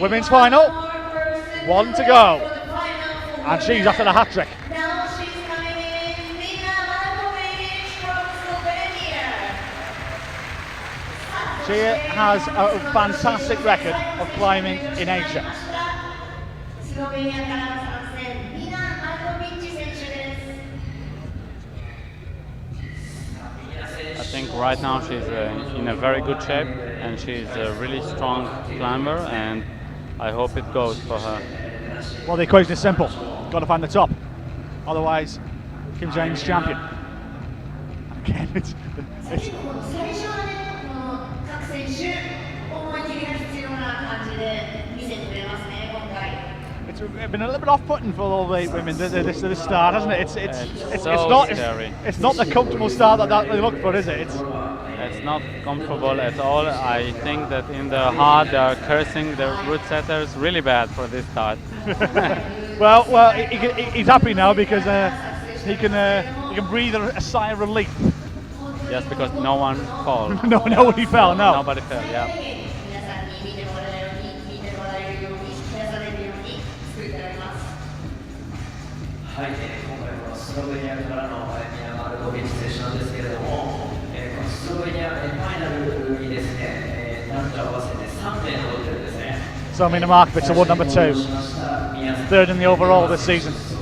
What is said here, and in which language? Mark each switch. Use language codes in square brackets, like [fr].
[en] women's final. One to go. for the final. And she's after the hat-trick. Now she's coming in, Nina Markovic from Slovenia. She has a fantastic record of climbing in Asia. [ja] スロベニアからの参戦、ニナ・マルコビッチ選手です。 [en] I think right now she's in a very good shape and she's a really strong climber and I hope it goes for her. Well, the equation is simple. Got to find the top. Otherwise, Kim Jae-in's champion. Again, it's [ja] 最初はね、この各選手、思い切りが必要な感じで見せてくれますね、今回。 [en] it's been a little bit off-putting for all the women this start, hasn't it? It's so not scary. it's not the comfortable start that they look for, is it? It's not comfortable at all. I think that in the heart they are cursing the route setters really bad for this start. well, he's happy now because he can breathe a sigh of relief. Just because no one called. Nobody fell. No. Nobody fell. Yeah. [ja] 皆さんに見てもらえるように、見てもらえるように、引き出されるように作ってあります。はい、今回このスロベニアからのミナ・マルコビッチ選手なんですけれども、このスロベニアファイナルにですね、男女合わせて3名残ってるんですね。 [en] So Mina Markovic award number 2, third in the overall this season.